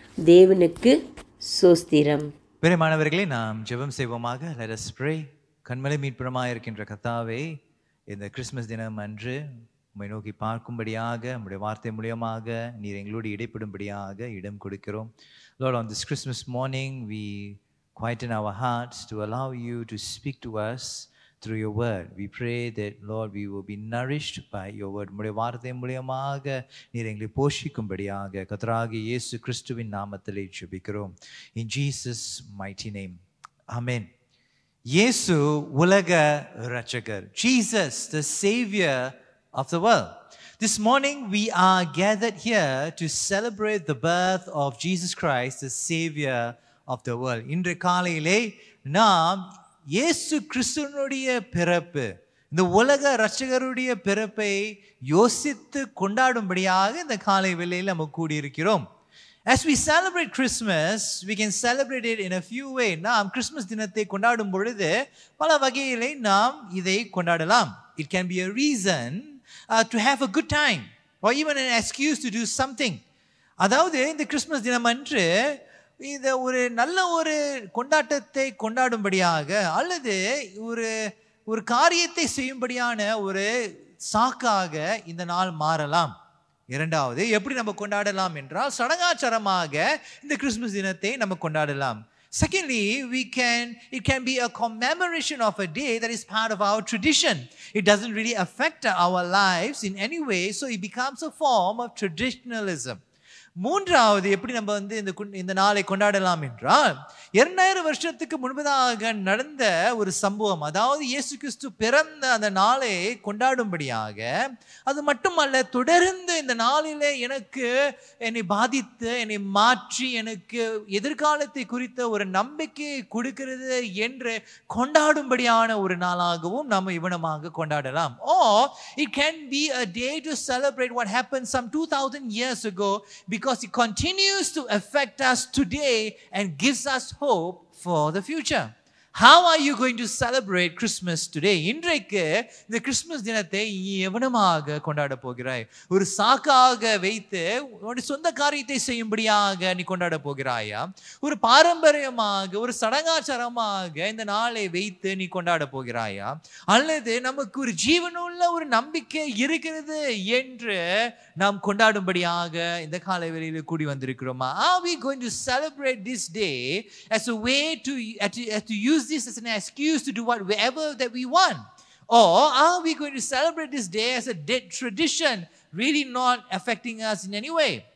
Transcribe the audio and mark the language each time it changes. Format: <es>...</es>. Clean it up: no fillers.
<ta>தேவனுக்கு ஸ்தோத்திரம். பிரியமானவர்களே, நாம் ஜெபம் செய்வோமாக.</ta> <en>Let us pray.</en> <ta>கண்மலை மீட்புறமாக இருக்கின்ற கர்த்தாவே, இந்த கிறிஸ்மஸ் தினம் அன்று உம்மை நோக்கி பார்க்கும்படியாக உம்முடைய வார்த்தை மூலமாக நீர் எங்களோடு இடைப்படும்படியாக இடம் கொடுக்கிறோம்.</ta> <en>Lord, on this Christmas morning we quieten our hearts to allow you to speak to us through your word. We pray that, Lord, we will be nourished by your word.</en> <ta>உம்முடைய வார்த்தை மூலமாக நீர் எங்களை போஷிக்கும்படியாக கர்த்தராகிய இயேசு கிறிஸ்துவின் நாமத்திலே ஜெபிக்கிறோம்.</ta> <en>In Jesus mighty name. Amen.</en> <ta>இயேசு உலக இரட்சகர்.</ta> <en>Jesus, the savior of the world. This morning we are gathered here to celebrate the birth of Jesus Christ, the savior of the world.</en> <ta>இன்று காலையிலே நாம் இயேசு கிறிஸ்துவினுடைய பிறப்பு, இந்த உலக இரட்சகருடைய பிறப்பை யோசித்து கொண்டாடும்படியாக இந்த காலை வேளையில் நாம் கூடியிருக்கிறோம்.</ta> <en>As we celebrate Christmas, we can celebrate it in a few ways.</en> <ta>நாம் கிறிஸ்மஸ் தினத்தை கொண்டாடும் பொழுது பல வகையிலே நாம் இதை கொண்டாடலாம்.</ta> <en>It can be a reason to have a good time or even an excuse to do something.</en> <ta>அதாவது இந்த கிறிஸ்மஸ் தினம் அன்று இதை ஒரு நல்ல ஒரு கொண்டாட்டத்தை கொண்டாடும்படியாக அல்லது ஒரு காரியத்தை செய்யும்படியான ஒரு சாக்காக இந்த நாள் மாறலாம். இரண்டாவது, எப்படி நம்ம கொண்டாடலாம் என்றால் சடங்காச்சாரமாக இந்த கிறிஸ்மஸ் தினத்தை நம்ம கொண்டாடலாம்.</ta> <en>Secondly, it can be a commemoration of a day that is part of our tradition. It doesn't really affect our lives in any way, so it becomes a form of traditionalism.</en> <ta>மூன்றாவது, எப்படி நம்ம இந்த நாளை கொண்டாடலாம் என்றால் 2000 வருஷத்துக்கு முன்பதாக நடந்த ஒரு சம்பவம், அதாவது இயேசு கிறிஸ்து பிறந்த அந்த நாளை கொண்டாடும்படியாக. அது மட்டுமல்ல, தொடர்ந்து இந்த நாளிலே என்னை பாதித்து என்னை மாற்றி எனக்கு எதிர்காலத்தை குறித்த ஒரு நம்பிக்கை கொடுக்கிறது என்று கொண்டாடும்படியான ஒரு நாளாகவும் நாம் இவனமாக கொண்டாடலாம்.</ta> <en>Or it can be a day to celebrate what happened some 2000 years ago, because it continues to affect us today and gives us hope for the future. How are you going to celebrate Christmas today?</en> <ta>இன்றைக்கு இந்த Christmas தினத்தை எவனமாக கொண்டாட போகிறாய்? ஒரு சாக்காக வைத்து உன்னுடைய சொந்த காரியத்தை செய்யும்படியாக நீ கொண்டாட போகிறாயா? ஒரு பாரம்பரியமாக ஒரு சடங்காச்சாரமாக இந்த நாளை வைத்து நீ கொண்டாட போகிறாயா? அல்லது நமக்கு ஒரு ஜீவனுள்ள ஒரு நம்பிக்கை இருக்கிறது என்று நாம் கொண்டாடும்படியாக இந்த காலை வேளையில் கூடி வந்திருக்கிறோமா?</ta> <en>Are we going to celebrate this day as a way to use this as an excuse to do whatever that we want? Or are we going to celebrate this day as a dead tradition, really not affecting us in any way?</en>